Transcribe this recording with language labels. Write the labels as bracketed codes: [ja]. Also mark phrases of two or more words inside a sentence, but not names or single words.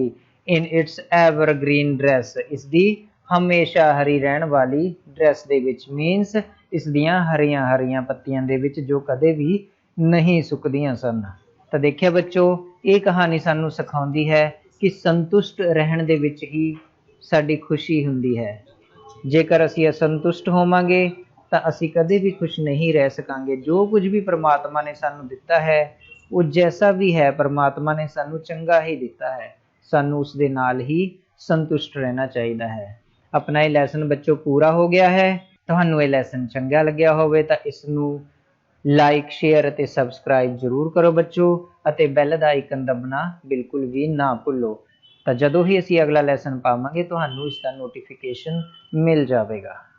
[en] In its ever green dress, [pa] ਇਸਦੀ ਹਮੇਸ਼ਾ ਹਰੀ ਰਹਿਣ ਵਾਲੀ ਡਰੈੱਸ ਦੇ ਵਿਚ, ਮੀਨਸ ਇਸ ਦੀਆਂ ਹਰੀਆਂ ਹਰੀਆਂ ਪੱਤੀਆਂ ਦੇ ਵਿਚ ਜੋ ਕਦੇ ਭੀ ਨਹੀਂ ਸੁੱਕਦੀਆਂ ਸਨ। [hi] तो देखिए बच्चों, [pa] ਇਹ ਕਹਾਣੀ ਸਾਨੂੰ ਸਿਖਾਉਂਦੀ ਹੈ ਕਿ ਸੰਤੁਸ਼ਟ ਰਹਿਣ ਦੇ ਵਿਚ ਹੀ ਸਾਡੀ ਖੁਸ਼ੀ ਹੁੰਦੀ ਹੈ। ਜੇਕਰ ਅਸੀਂ ਅਸੰਤੁਸ਼ਟ ਹੋਵਾਂਗੇ ਤੋ ਅਸੀਂ ਕਦੇ ਭੀ ਖੁਸ਼ ਨਹੀਂ ਰਹਿ ਸਕਾਂਗੇ। ਜੋ ਕੁਝ ਭੀ ਪਰਮਾਤਮਾ ਨੇ ਸਾਨੂੰ ਦਿੱਤਾ ਹੈ ਵੋ ਜੈਸਾ ਭੀ ਹੈ ਪਰਮਾਤਮਾ ਨੇ ਸਾਨੂੰ ਚੰਗਾ ਹੀ ਦਿੱਤਾ ਹੈ, ਸਾਨੂੰ ਉਸ ਦੇ ਨਾਲ ਹੀ ਸੰਤੁਸ਼ਟ ਰਹਿਣਾ ਚਾਹੀਏ ਹੈ। [hi] अपना ये लैसन बच्चों पूरा हो गया है। [pa] ਤੁਹਾਨੂੰ ਇਹ ਲੈਸਨ ਚੰਗਾ ਲੱਗਿਆ ਹੋਵੇ ਤਾਂ ਇਸ ਨੂੰ [en] like share [pa] ਅਤੇ ਸਬਸਕ੍ਰਾਈਬ ਜ਼ਰੂਰ ਕਰੋ ਬੱਚੋ, ਅਤੇ ਬੈਲ ਦਾ ਆਈਕਨ ਦਬਣਾ ਬਿਲਕੁਲ ਵੀ ਨਾ ਭੁੱਲੋ। ਤਾਂ ਜਦੋਂ ਹੀ ਅਸੀਂ ਅਗਲਾ ਲੈਸਨ ਪਾਵਾਂਗੇ ਤੁਹਾਨੂੰ ਇਸ ਦਾ ਨੋਟੀਫਿਕੇਸ਼ਨ ਮਿਲ ਜਾਵੇਗਾ।